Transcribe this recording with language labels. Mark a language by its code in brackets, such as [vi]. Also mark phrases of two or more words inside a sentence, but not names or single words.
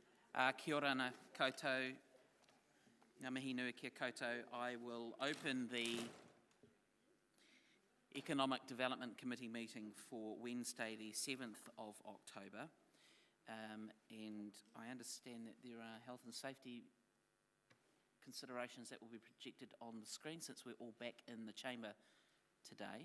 [mi] Kia ora ana koutou, ngā mihi nui kia koutou. [en] I will open the Economic Development Committee meeting for Wednesday the 7th of October. And I understand that there are health and safety considerations that will be projected on the screen since we're all back in the chamber today.